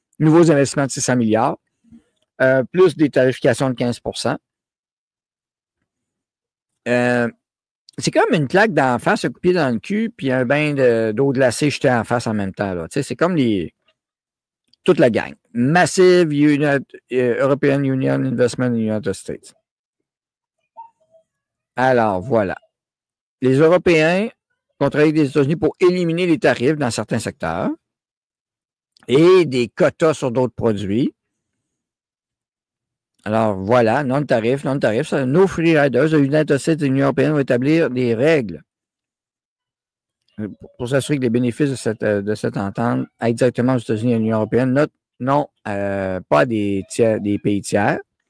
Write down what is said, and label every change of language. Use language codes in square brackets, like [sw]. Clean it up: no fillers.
[fr] Nouveaux investissements de 600 milliards, plus des tarifications de 15 c'est comme une claque d'en face, un coup de pied dans le cul, puis un bain d'eau glacée jeté en face en même temps. Là. C'est comme toute la gang. [en] Massive European Union Investment in the United States. [fr] Alors, voilà. Les Européens vont travailler avec les États-Unis pour éliminer les tarifs dans certains secteurs et des quotas sur d'autres produits. Alors, voilà, non-tarif. [en] No free riders. [fr] The United States et l'Union européenne vont établir des règles pour s'assurer que les bénéfices de cette entente aillent directement aux États-Unis et à l'Union européenne, non pas des pays tiers.